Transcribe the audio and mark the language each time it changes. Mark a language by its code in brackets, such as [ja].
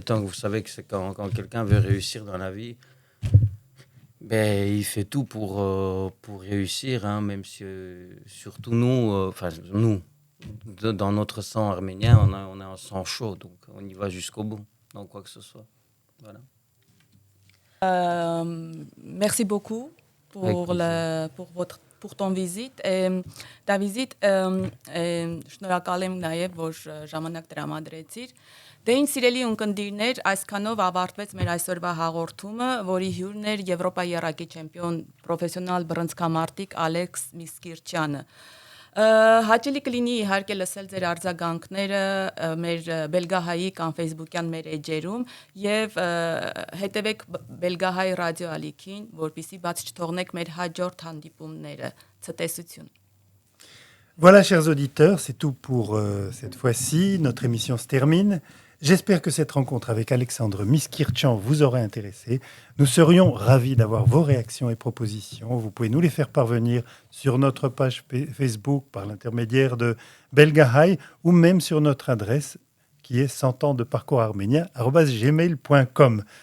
[fr] Tant que vous savez que c'est quand quelqu'un veut réussir dans la vie, ben, il fait tout pour réussir, hein, même si, surtout nous, nous, dans notre sang arménien, on a un sang chaud, donc on y va jusqu'au bout, dans quoi que ce soit. Voilà. Merci beaucoup pour ton visite et ta visite. [hy] Շնորհակալ եմ նաև, որ ժամանակ տրամադրեցիր։ Դե ինչ սիրելի ունկնդիրներ, այսքանով ավարտվեց մեր այսօրվա հաղորդումը, որի հյուրն էր Եվրոպայի եռակի չեմպիոն պրոֆեսիոնալ բռնցքամարտիկ Ալեքս Միսկիրչյանը։ Հաճելի կլինի իհարկե լսել ձեր արձագանքները մեր Բելգահայի կամ Facebook-յան մեր էջերում եւ հետեւեք Բելգահայ ռադիո ալիքին, որպեսզի բաց չթողնեք մեր հաջորդ հանդիպումները։ Ցտեսություն։ [fr] Voilà, chers auditeurs, c'est tout pour cette fois-ci. Notre émission se termine. J'espère que cette rencontre avec Alexandre Miskirtchian vous aura intéressé. Nous serions ravis d'avoir vos réactions et propositions. Vous pouvez nous les faire parvenir sur notre page Facebook par l'intermédiaire de Belgahai ou même sur notre adresse qui est 100 ans de parcours arménien @gmail.com.